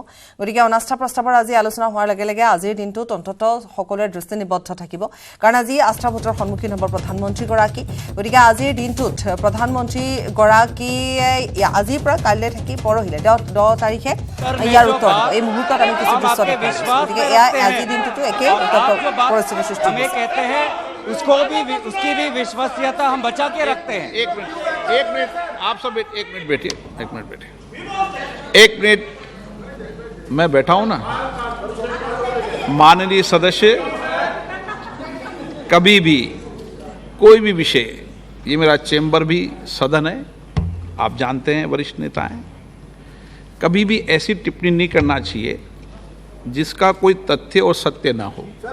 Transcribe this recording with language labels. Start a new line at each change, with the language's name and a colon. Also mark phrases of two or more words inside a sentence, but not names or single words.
Assamese: গতিকে অনাস্থা প্ৰস্তাৱৰ আজি আলোচনা হোৱাৰ লগে লগে আজিৰ দিনটোত অন্ততঃ সকলোৰে দৃষ্টি নিবদ্ধ থাকিব, কাৰণ আজি আস্থা ভোটৰ সন্মুখীন হ'ব প্ৰধানমন্ত্ৰীগৰাকী। গতিকে আজিৰ দিনটোত প্ৰধানমন্ত্ৰীগৰাকীয়ে আজিৰ পৰা কাইলৈ থাকি পৰহিলে 10 তাৰিখে ইয়াৰ উত্তৰ দিব। এই মুহূৰ্তত আমি কিছু দৃশ্য দেখিছোঁ। গতিকে এয়া আজিৰ দিনটোতো একে পৰিস্থিতিৰ সৃষ্টি হৈছে।
Hindi: उसकी भी विश्वसनीयता हम बचा के रखते हैं। एक मिनट आप सब एक मिनट बैठिए, एक मिनट मैं बैठा हूं ना। माननीय सदस्य, कभी भी कोई भी विषय, ये मेरा चेंबर भी सदन है, आप जानते हैं, वरिष्ठ नेता हैं, कभी भी ऐसी टिप्पणी नहीं करना चाहिए जिसका कोई तथ्य और सत्य ना हो।